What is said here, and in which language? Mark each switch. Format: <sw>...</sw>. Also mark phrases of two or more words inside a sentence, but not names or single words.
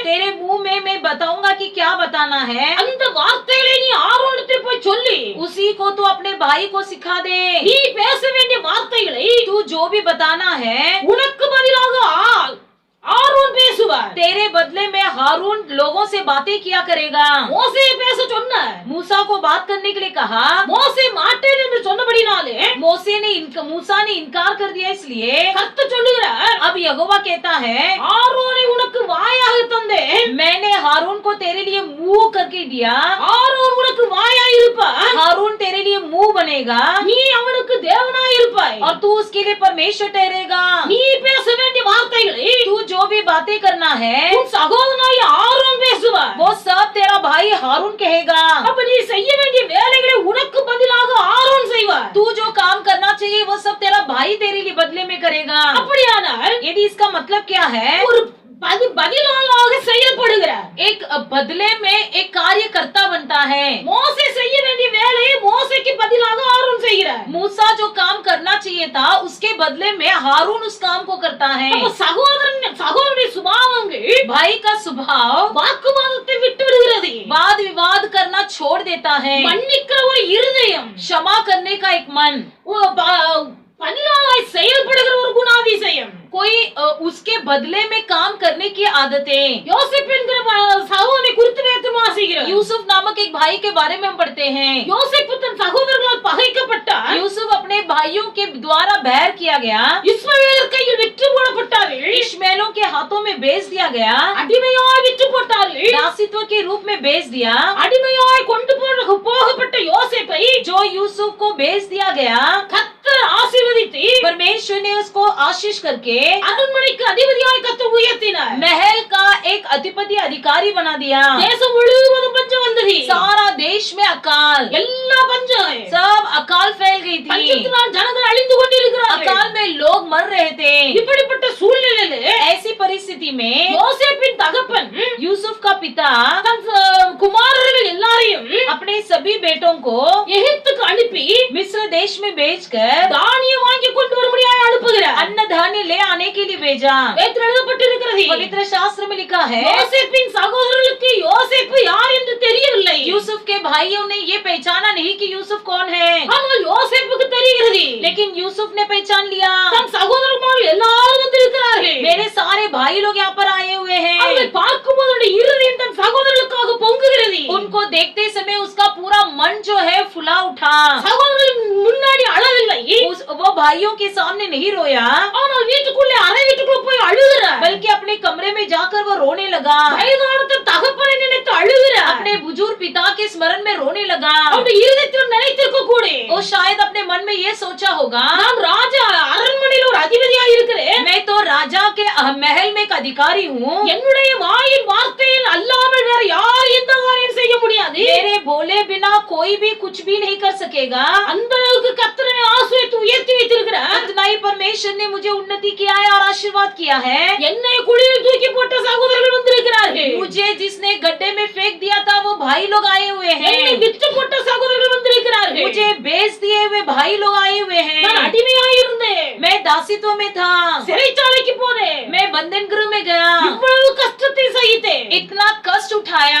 <hi>तेरे मुंह में मैं बताऊंगा कि क्या बताना है,</hi> <ta>அந்த வார்த்தைகளை நீ ஆரோனிடத்தில் போய் சொல்லி</ta> <hi>उसी को तू अपने भाई को सिखा दे।</hi> <ta>நீ பேச வேண்டிய வார்த்தைகளை</ta> <hi>तू जो भी बताना है</hi> <ta>உனக்கு பதிலாக ஆரோன் பேசுவார்.</ta> <hi>तेरे बदले में हारून लोगों से बातें किया करेगा।</hi> <ta>மோசேயை பேச சொன்னார்.</ta> <hi>मूसा को बात करने के लिए कहा,</hi> <ta>மோசே மாட்டேன் என்று சொன்னபடினாலே</ta> <hi>मूसा ने इनकार कर दिया, इसलिए</hi> <ta>கர்த்தர் சொல்லுகிறார்,</ta> <hi>अब यहोवा कहता है,</hi> <ta>ஆரோனை உனக்கு வாயாக தந்தேன்.</ta> <hi>मैंने हारून को तेरे लिए मुंह करके दिया।</hi> <ta>ஆரோன் உனக்கு வாயாய் இருப்பான்.</ta> <hi>हारून तेरे लिए मुंह बनेगा</hi> <ta>நீ அவனுக்கு தேவனாய் இருப்பாய்.</ta> <hi>और तू उसके लिए परमेश्वर ठहरेगा।</hi> <ta>நீ பேச வேண்டிய வார்த்தைகளை</ta> <hi>तू जो भी बातें करना है</hi> <ta>உன் சகோதரனாய் ஆரோன் பேசுவார்.</ta> <hi>वो सब तेरा भाई हारून कहेगा।</hi> <ta>அப்ப நீ செய்ய வேண்டிய வேலைகளை உனக்கு பதிலாக ஆரோன் செய்வார்.</ta> <hi>तू जो काम करना चाहिए वो सब तेरा भाई तेरे लिए बदले में करेगा।</hi> <ta>அப்படியானால்</ta> <hi>यदि इसका मतलब क्या है,</hi> <ta>ஒரு பதிலாளாக செயல்படுகிறார்.</ta> <hi>एक बदले में एक कार्यकर्ता बनता है।</hi> <ta>மோசே செய்ய வேண்டிய வேலையை மோசேக்கு பதிலாக ஆரோன் செய்கிறார்.</ta> <hi>मूसा जो काम करना चाहिए था उसके बदले में हारून उस काम को करता है।</hi> <ta>அப்ப சகோதரனுடைய சுபாவங்கள்</ta> <hi>भाई का स्वभाव</hi> <ta>வாக்குவாதத்தை விட்டு விடுகிறது.</ta> <hi>वाद विवाद करना छोड़ देता है।</hi> <ta>மன்னிக்கிற ஒரு இருதயம்,</ta> <hi>क्षमा करने का एक मन,</hi> <ta>பதிலாளாய் செயல்படுகிற ஒரு குணாதிசயம்.</ta> <hi>कोई उसके बदले में काम करने की आदतें।</hi> <ta>யோசேப் என்கிற சகோதரனை குறித்து வேதம் வாசிக்கிறோம்.</ta> <hi>यूसुफ नामक एक भाई के बारे में हम पढ़ते हैं।</hi> <ta>யோசேப் தன் சகோதரர்களால் பகைக்கப்பட்டார்.</ta> <hi>यूसुफ अपने भाइयों के द्वारा बैर किया गया।</hi> <ta>இஸ்மவேலர் கையில் விற்று போடப்பட்டார்கள்.</ta> <hi>इश्माएलियों के हाथों में बेच दिया गया,</hi> <ta>அடிமையாய் விற்று போட்டார்கள்.</ta> <hi>दासित्व के रूप में बेच दिया।</hi> <ta>அடிமையாய் கொண்டு போகப்பட்ட யோசேப்பை</ta> <hi>जो यूसुफ को बेच दिया गया,</hi> <ta>கர்த்தர் ஆசீர்வதித்து</ta> <hi>परमेश्वर ने उसको आशीष करके</hi> <ta>அரண்மனைக்கு அதிபதியாய் கர்த்தர் உயர்த்தினார்.</ta> <hi>महल का एक अधिपति अधिकारी बना दिया।</hi> <ta>தேசம் முழுவதும் பஞ்சம் வந்தது.</ta> <hi>सारा देश में अकाल,</hi> <ta>எல்லா பஞ்சம்,</ta> <hi>सब अकाल फैल गई थी।</hi> <ta>பஞ்சத்தினால் ஜனங்கள் அழிந்து கொண்டிருக்கிறார்கள்.</ta> <hi>अकाल में लोग मर रहे थे।</hi> <ta>இப்படிப்பட்ட சூழ்நிலையிலே</ta> <hi>ऐसी परिस्थिति में</hi> <ta>யோசேப்பின் தகப்பன்</ta> <hi>यूसुफ का पिता</hi> <ta>தன் குமாரர்கள் எல்லாரையும்</ta> <hi>अपने सभी बेटों को</hi> <ta>எகிப்துக்கு அனுப்பி</ta> <hi>मिस्र देश में भेजकर</hi> <ta>தானியம் வாங்கி கொண்டு வரும்படியாய் அனுப்புகிறார்.</ta> <hi>अन्न धान्य ले आने के लिए भेजा।</hi> <ta>வேதத்தில் எழுதப்பட்டிருக்கிறது.</ta> <hi>पवित्र शास्त्र में लिखा है,</hi> <ta>யோசேப்பின் சகோதரர்களுக்கு யோசேப்பு யார் என்று தெரியவில்லை.</ta> <hi>यूसुफ के भाइयों ने ये पहचाना नहीं कि यूसुफ कौन है,</hi> <ta>ஆனால் யோசேப்புக்கு தெரிகிறது.</ta> <hi>लेकिन यूसुफ ने पहचान लिया,</hi> <ta>தன் சகோதரர்கள் எல்லாரும் வந்திருக்கிறார்கள்.</ta> <hi>मेरे सारे भाई लोग यहाँ पर आए हुए हैं।</hi> <ta>அவரை பார்க்கும்போது அவருடைய இருதயம் தன் சகோதரர்களுக்காக பொங்குகிறது.</ta> <hi>उनको देखते समय उसका पूरा मन जो है फुला उठा।</hi> <ta>சகோதரர்கள் முன்னாடி அழவில்லை,</ta> <hi>वो भाइयों के सामने नहीं रोया,</hi> <ta>ஆனால் வீட்டுக்குள்ளே அறை வீட்டுக்குள்ள போய் அழுகிறார்.</ta> <hi>बल्कि अपने कमरे में जाकर वो रोने लगा।</hi> <ta>வயதான தகப்பனை நினைத்து அழுகிறார்.</ta> <hi>अपने बुजुर्ग पिता के स्मरण में रोने लगा।</hi> <ta>அவருடைய இருதயத்தில் நினைத்திருக்க கூட</ta> <hi>वो शायद अपने मन में ये सोचा होगा,</hi> <ta>நான் ராஜா அரண்மனையில் ஒரு அதிபதியா இருக்கிறேன்.</ta> <hi>मैं तो राजा के महल में एक अधिकारी हूँ.</hi> <ta>என்னுடைய வாயின் வார்த்தையில் அல்லாமல் வேற யார் எந்த காரியம் செய்ய முடியாது.</ta> <hi>मेरे बोले बिना कोई भी कुछ भी नहीं कर सकेगा.</hi> <ta>அந்த அளவுக்கு கர்த்தர் என்னை ஆசீர்வதித்து உயர்த்தி வைத்திருக்கிறார்.</ta> <hi>इतना ही परमेश्वर ने मुझे उन्नति किया है और आशीर्वाद किया है.</hi> <ta>என்னை குழியில் தூக்கி போட்ட சகோதரர்கள் வந்திருக்கிறார்கள்.</ta> <hi>मुझे जिसने गड्ढे में फेंक दिया था वो भाई लोग आए हुए</hi> <ta>என்னை</ta> <hi>हैं.</hi> <ta>விற்று போட்ட சகோதரர்கள் வந்திருக்கிறார்கள்.</ta> <hi>मुझे बेच दिए हुए भाई लोग आए हुए</hi> <ta>நான்</ta> <hi>हैं.</hi> <ta>அடிமையாக இருந்தேன்.</ta> <hi>मैं दासित्व में था.</hi> <ta>சிறைச்சாலைக்கு போனேன்.</ta> <hi>मैं बंधन गृह में गया.</hi> <ta>இவ்வளவு கஷ்டத்தை சகித்தேன்.</ta> <hi>इतना कष्ट उठाया.</hi>